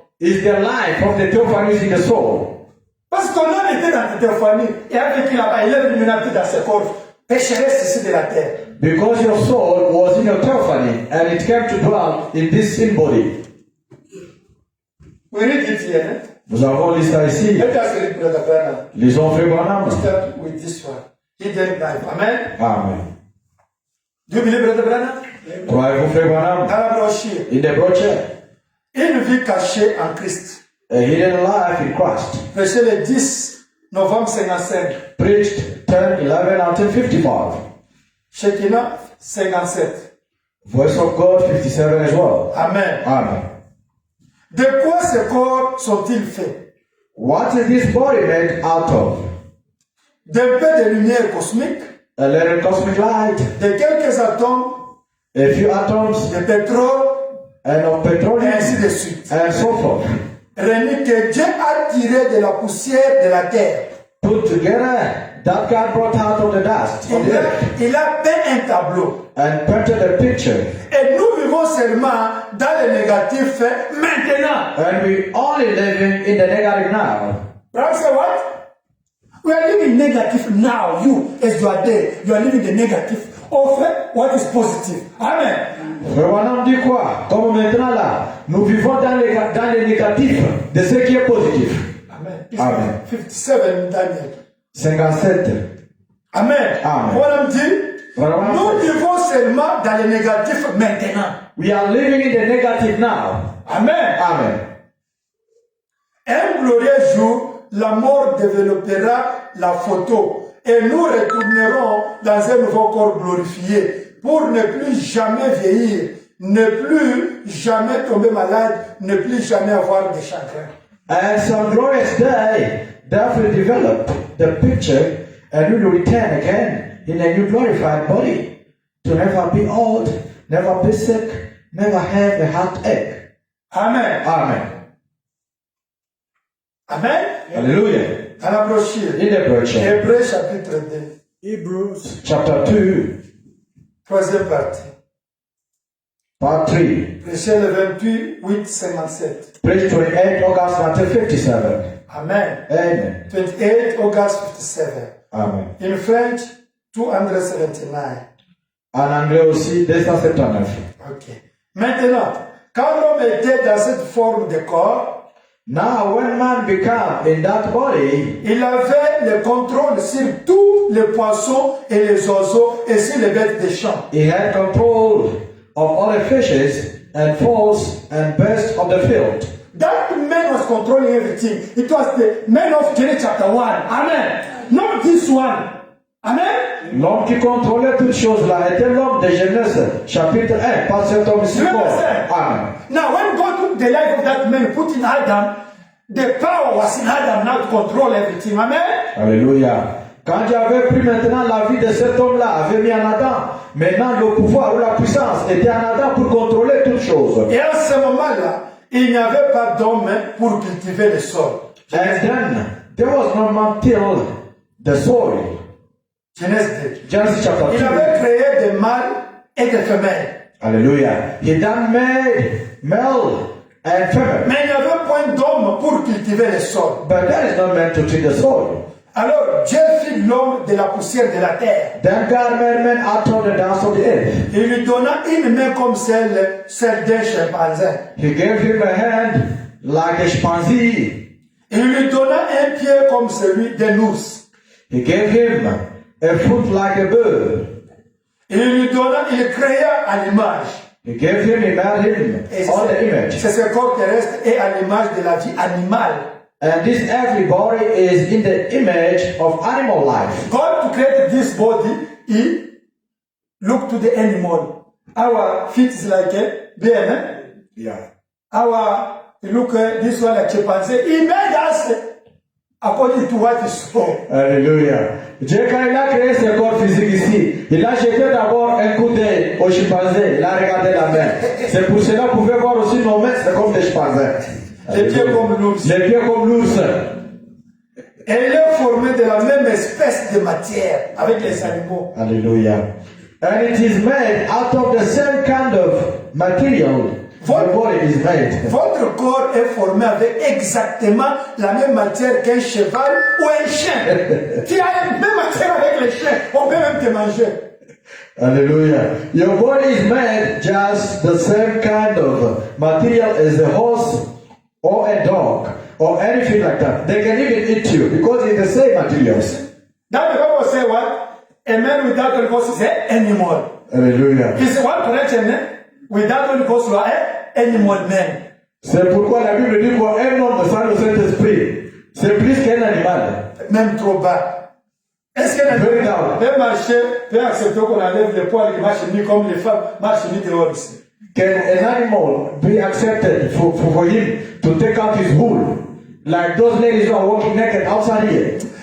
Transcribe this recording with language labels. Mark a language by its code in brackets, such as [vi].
[en] Is the life of the theophany who is in the soul. [fr] Parce que ton âme était dans la théophanie et a vécu là-bas, il est venu maintenant dans ses corps. Pécheresse ici de la terre. [en] Because your soul was in your theophany and it came to dwell in this sin body. We read it here, eh? [fr] Nous avons lu ça ici. [en] Let us read Brother Branham. [fr] Lisons Frère Branham. [en] Start with this one. Hidden life. Amen. Amen. Do you believe Brother Branham? [fr] Croyez-vous Frère Branham? Dans la brochure. [en] In the brochure. [fr] Une vie cachée en Christ. [en] A hidden life in Christ. [fr] Prêché le 10 novembre 55. [en] Preached 10, 11, 1955. Shekinah 57. Voice of God 57 as well. Amen. Amen. [fr] De quoi ces corps sont-ils faits? [en] What is this body made out of? [fr] D'un peu de lumière cosmique, [en] A little cosmic light, [fr] de quelques atomes, [en] a few atoms, [fr] de pétrole, [en] and of [fr] et [en] petroleum, [fr] ainsi de suite. [en] and so forth. [fr] Réunis que Dieu a tiré de la poussière de la terre. [en] Put together, that God brought out of the dust of the earth, [fr] Il a peint un tableau. [en] and painted a picture. [fr] Et nous vivons seulement dans le négatif maintenant. [en] And we only living in the negative now. Right? Say what? We are living negative now. You, as you are there, you are living the negative of what is positive. Amen. [fr] Mais on dit quoi? Comme maintenant là, nous vivons dans les négatifs de ce qui est positif. Amen. Amen. 57 Daniel. 57. Amen. Amen. On dit, Vraiment. nous vivons seulement dans le négatif maintenant. [en] We are living in the negative now. Amen. Amen. [fr] Un glorieux jour, la mort développera la photo et nous retournerons dans un nouveau corps glorifié pour ne plus jamais vieillir, ne plus jamais tomber malade, ne plus jamais avoir de chagrin. [en] And some glorious day, that will develop the picture and we will return again in a new glorified body to never be old, never be sick, never have a heartache. Amen. Amen. Amen. Hallelujah. [fr] À la brochure. [en] In the brochure, [fr] Hébreux chapitre 2, [en] Hebrews chapter 2, [fr] troisième partie. [en] part 3, [fr] Prêché le 28, 8, 57. [en] page 28, August 1957. Amen. Amen. 28 August 57. Amen. In French, 279. [fr] En anglais aussi, 279. Ok. Maintenant, quand l'homme était dans cette forme de corps, [en] Now, when man became in that body, [fr] il avait le contrôle sur tous les poissons et les oiseaux et sur les bêtes des champs. [en] he had control of all the fishes and fowls and birds of the field. That man was controlling everything. It was the man of Genesis chapter 1. Amen. Not this one. Amen. [fr] L'homme qui contrôlait toutes choses là était l'homme de Genèse, chapitre 1, pas cet homme ici. [en] You understand? Amen. Now, when God took the life of that man, put in Adam, the power was in Adam now to control everything. Amen. Alléluia. [fr] Quand Dieu avait pris maintenant la vie de cet homme-là, avait mis en Adam, maintenant le pouvoir ou la puissance était en Adam pour contrôler toutes choses. Et à ce moment-là, il n'y avait pas d'homme pour cultiver le sol. [en] And then there was no man till the soil. [fr] Genèse 2. [en] Genesis chapter 2. [fr] Il avait créé des mâles et des femelles. Hallelujah. [en] He done made male and female. [fr] Mais il n'y avait point d'homme pour cultiver le sol. [en] But that is not meant to treat the soil. [fr] Alors Dieu fit l'homme de la poussière de la terre. [en] Then God made man out of the dust of the earth. [fr] Il lui donna une main comme celle d'un chimpanzé. [en] He gave him a hand like a chimpanzee. [fr] Il lui donna un pied comme celui d'un ours. [en] He gave him a foot like a bird. [fr] Il créa à l'image. [en] He gave him, he made him on the image. [fr] C'est ce corps terrestre et à l'image de la vie animale. [en] And this earthly body is in the image of animal life. God to create this body, he looked to the animal. Our feet is like a bear, eh? Yeah. Our look this one like chimpanzee. He made us according to what he saw. Alléluia. [fr] Dieu, quand il a créé ce corps physique ici, il a jeté d'abord un coup d'œil au chimpanzé. Il a regardé la main. C'est pour cela qu'on pouvait voir aussi nos mains, c'est comme des chimpanzés. Les pieds comme l'ours. Les pieds comme l'ours. Elle est formée de la même espèce de matière avec les animaux. Alléluia. [en] And it is made out of the same kind of material. The body is made. [fr] Votre corps est formé avec exactement la même matière qu'un cheval ou un chien. Tu as la même matière avec les chiens. On peut même te manger. Hallelujah. [en] Your body is made just the same kind of material as a horse or a dog or anything like that. They can even eat you because it's the same materials. That the Bible say what? A man without Holy Ghost is an animal. Hallelujah. He said one correction, without Holy Ghost you are an animal man. [fr] C'est pourquoi la Bible dit qu'un homme sans le Saint-Esprit, c'est plus qu'un animal. Même trop bas. Est-ce qu'un animal peut marcher, peut accepter qu'on enlève les poils et marche nu comme les femmes marchent nu dehors ici? [en] Can an animal be accepted for him to take out his wool like those ladies who are walking naked outside here?